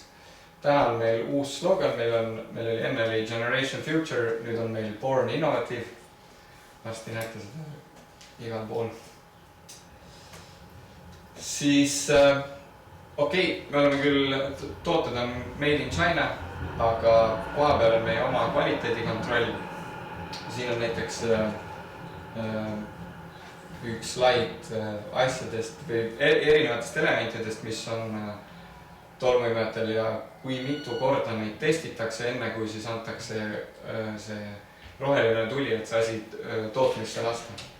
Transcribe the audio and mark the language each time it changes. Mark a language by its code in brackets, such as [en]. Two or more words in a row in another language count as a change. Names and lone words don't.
[et] Täna on meil uus slogan, meil oli enne oli Generation Future, nüüd on meil Born Innovative. Varsti näete seda igal pool. Siis, me oleme küll, tooted on [en] made in China, [et] aga koha peal on meie oma kvaliteedikontroll. Siin on näiteks üks slaid asjadest või erinevatest elementidest, mis on tolmuimejatel ja kui mitu korda neid testitakse enne, kui siis antakse see roheline tuli, et see asi tootmisse lasta.